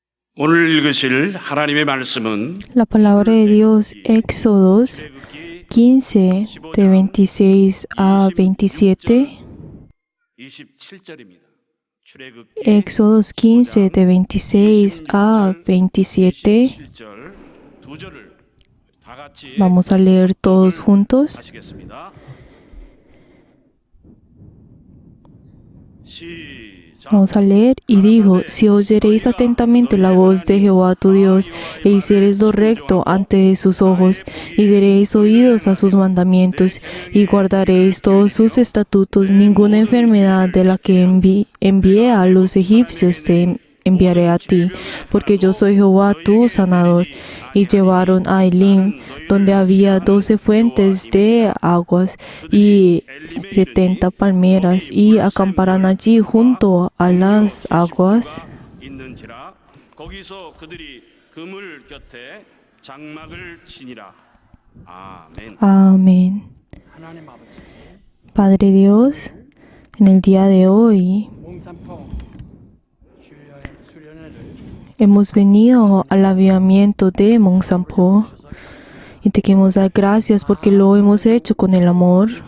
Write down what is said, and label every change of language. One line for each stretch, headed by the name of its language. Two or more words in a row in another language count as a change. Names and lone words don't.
Korean: 오늘 읽으실 하나님의 말씀은
Spanish: La palabra de Dios, Éxodos 15, de 26 a 27.
Korean: 27절입니다.
Spanish: Éxodos 15, de 26 a 27.
Korean: 27절 두 절을 다 같이
Spanish: Vamos a leer todos juntos.
Korean: 하시겠습니다. 시작.
Spanish: Vamos a leer. Y dijo: si oyereis atentamente la voz de Jehová tu Dios, e hiciereis lo recto ante sus ojos, y daréis oídos a sus mandamientos, y guardaréis todos sus estatutos, ninguna enfermedad de la que envié a los egipcios te enviaré a ti, porque yo soy Jehová tu sanador. Y llevaron a Elim, donde había 12 fuentes de aguas y 70 palmeras, y acamparán allí junto a las aguas.
Korean: 있는지라 거기서 그들이 그물 곁에 장막을 치니라. 아멘.
Spanish: Amén. Padre Dios, en el día de hoy hemos venido al avivamiento de Mongsampo y te queremos dar gracias porque lo hemos hecho con el amor.